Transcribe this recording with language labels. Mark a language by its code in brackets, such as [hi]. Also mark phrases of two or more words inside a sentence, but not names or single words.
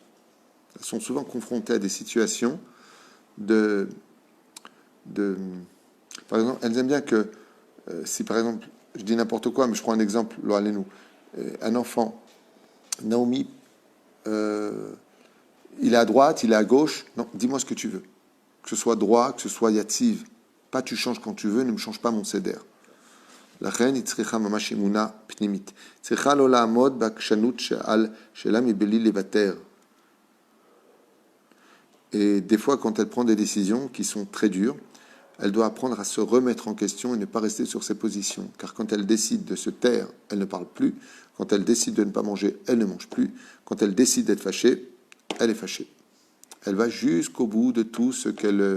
[fr] Elles sont souvent confrontées à des situations par exemple, elles aiment bien que, si par exemple, je dis n'importe quoi, mais je prends un exemple, un enfant, Naomi, il est à droite, il est à gauche, non, dis-moi ce que tu veux. Que ce soit droit, que ce soit yativ. Pas tu changes quand tu veux, ne me change pas mon seder. [he] לכן היא צריכה ממש אמונה פנימית. צריכה לא לעמוד בעקשנות שלה מבלי לוותר. [fr] Et des fois, quand elle prend des décisions qui sont très dures, elle doit apprendre à se remettre en question et ne pas rester sur ses positions. Car quand elle décide de se taire, elle ne parle plus. Quand elle décide de ne pas manger, elle ne mange plus. Quand elle décide d'être fâchée, elle est fâchée. Elle va jusqu'au bout de tout ce qu'elle...